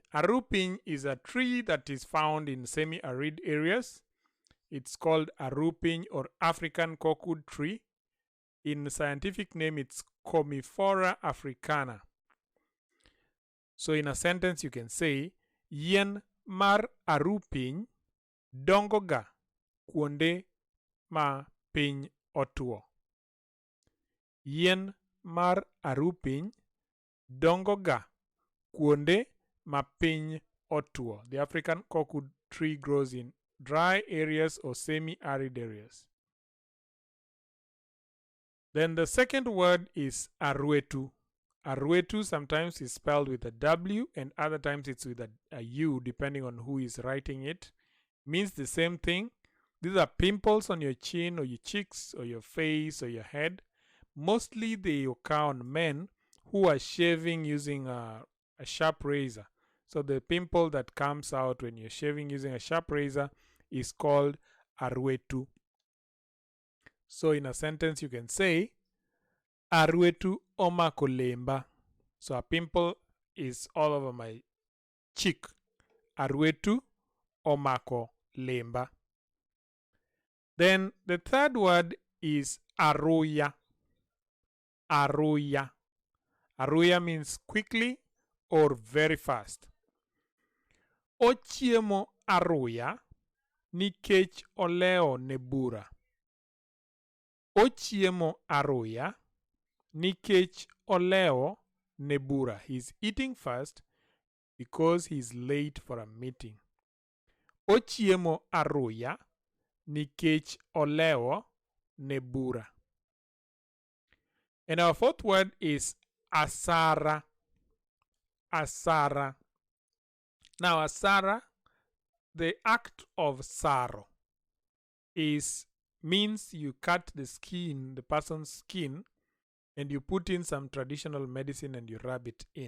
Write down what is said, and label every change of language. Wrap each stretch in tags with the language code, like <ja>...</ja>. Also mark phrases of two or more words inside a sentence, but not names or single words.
<en>Arupiny is a tree that is found in semi-arid areas. It's called Arupiny or African cockwood tree. In scientific name, it's Commiphora africana. So in a sentence, you can say,</en> <luo>Yien mar arupiny dongoga kuonde ma piny otuo. Yien mar arupiny dongoga kuonde ma piny otuo.</luo> <en>The African cockwood tree grows in dry areas or semi-arid areas. Then the second word is Arwetu. Arwetu sometimes is spelled with a W and other times it's with a U depending on who is writing it. Means the same thing. These are pimples on your chin or your cheeks or your face or your head. Mostly they occur on men who are shaving using a sharp razor. So the pimple that comes out when you're shaving using a sharp razor is called Arwetu. So in a sentence you can say,</en> <luo>Arwetu omako lemba.</luo> <en>So a pimple is all over my cheek.</en> <luo>Arwetu omako lemba.</luo> <en>Then the third word is Aruya. Aruya. Aruya means quickly or very fast.</en> <luo>Ochiemo aruya nikech oleo nebura. Ochiemo aruya nikech oleo nebura.</luo> <en>He's eating fast because he's late for a meeting.</en> <luo>Ochiemo aruya nikech oleo nebura.</luo> <en>And our fourth word is asara. Asara. Now asara, the act of sorrow, means you cut the skin, the person's skin, and you put in some traditional medicine and you rub it in.</en>